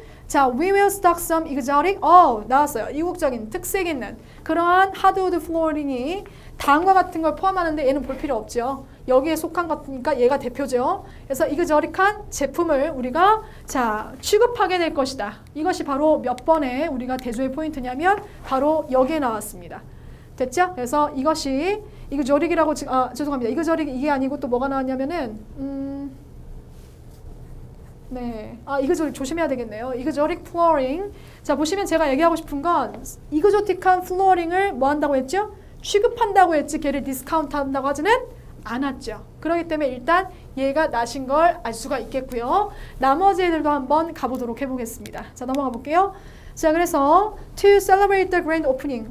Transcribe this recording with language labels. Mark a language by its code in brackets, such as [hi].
[en] 자, we will stock some exotic. [ko] 나왔어요. 이국적인 특색 있는 그러한 하드우드 플로어링이 다음과 같은 걸 포함하는데 얘는 볼 필요 없죠. 여기에 속한 것이니까 얘가 대표죠. 그래서 이그저릭한 제품을 우리가 자 취급하게 될 것이다. 이것이 바로 몇 번의 우리가 대조의 포인트냐면 바로 여기에 나왔습니다. 됐죠? 그래서 이것이 이그저릭이라고 죄송합니다. 이그저릭 이게 아니고 또 뭐가 나왔냐면은 네, 이그저릭 조심해야 되겠네요. 이그저릭 플로어링. 자, 보시면 제가 얘기하고 싶은 건 이그조틱한 플로어링을 뭐 한다고 했죠? 취급한다고 했지 걔를 디스카운트 한다고 하지는 않았죠. 그렇기 때문에 일단 얘가 나신 걸 알 수가 있겠고요. 나머지 애들도 한번 가보도록 해보겠습니다. 자, 넘어가 볼게요. 자, 그래서 [en] to celebrate the grand opening.